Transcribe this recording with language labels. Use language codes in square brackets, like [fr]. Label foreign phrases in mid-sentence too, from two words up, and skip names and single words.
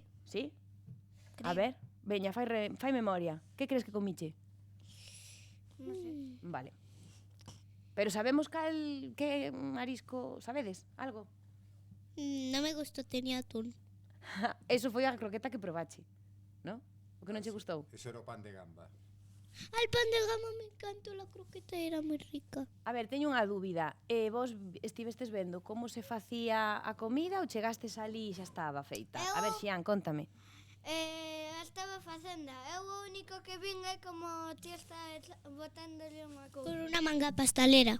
[gl] Sí? A ver, veña, fai memoria. Que crees que comiche? [es] No sé. Vale. Pero sabemos que marisco, sabedes? Algo? No me gustó, tenía atún. [gl] Eso foi a croqueta que probache, ¿no? O que non che gustou? Eso era o pan de gamba. [es] Al pan de gamba me encantó, la croqueta era muy rica. [gl] A ver, teño unha dúbida. Vos estivestes vendo como se facía a comida ou chegastes ali e xa estaba feita? A ver, Xian, contame. Estaba facenda. Eu o único que vin é como ti está botándole unha cousa. [es] Con una manga pastelera.